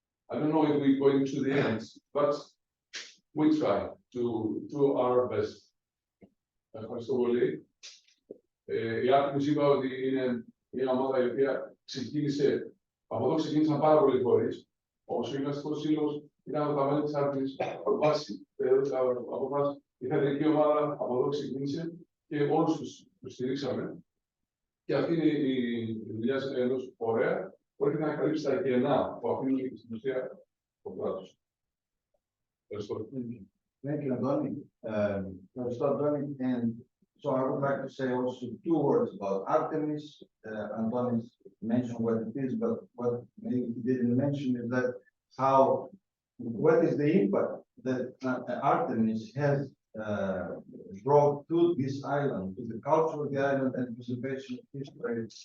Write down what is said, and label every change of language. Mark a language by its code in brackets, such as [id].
[en] I don't know if we're going to the end, but we try to do our best. [el] Ευχαριστώ πολύ. Η Artemis είπα ότι είναι μια ομάδα η οποία ξεκίνησε, από εδώ ξεκίνησαν πάρα πολλοί φορείς. Ο Συγγραφικός Σύλλογος ήταν τα μέλη της Artemis, από βάση, από βάση, η θεατρική ομάδα από εδώ ξεκίνησε και όλους τους στηρίξαμε. Και αυτή είναι η δουλειά ενός φορέα που έρχεται να καλύψει τα κενά που αφήνουν στην ουσία το κράτος. Ευχαριστώ. [en] Thank you, Antoni. Antoni, and so I would like to say also 2 words about Artemis. Antoni mentioned what it is, but what maybe he didn't mention is that what is the impact that Artemis has brought to this island, to the culture of the island and preservation of history.